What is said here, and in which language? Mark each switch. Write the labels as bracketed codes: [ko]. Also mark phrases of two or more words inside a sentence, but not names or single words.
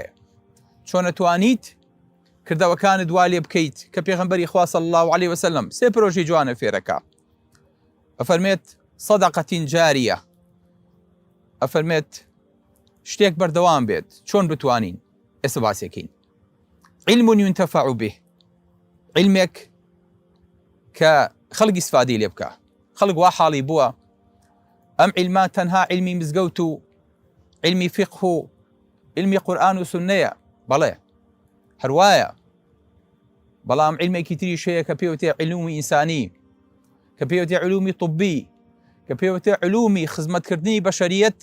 [ckb] چۆن ئەتوانیت کردەوەکانت دوا لێ بکەیت کە پێغەمبەری خوا [ar] صلی الله علیه وسلم [ckb] سێ پرۆژەی جوانە فێرەکە. ئەفەرمێت [ar] صدقة جارية. [ckb] ئەفەرمێت شتێک بەردەوام بێت. چۆن بتوانین؟ ئێستا باسێکین. [ar] علم ينتفع به. [ckb] علمێک کە خەڵکی استفادەی لێ بکە. خەڵک وا حاڵی بووە ئەم علما تەنها علمی مزگەوت و علمی فقه و علمی قورئان و سونەیە. بەڵێ هەروایە، بەڵام علمێکی تریش هەیە کە پێوتێ علومی ئینسانی، کە پێوتێ علومی طبی، کە پێوتێ علومی خزمەتکردنی بەشەریەت.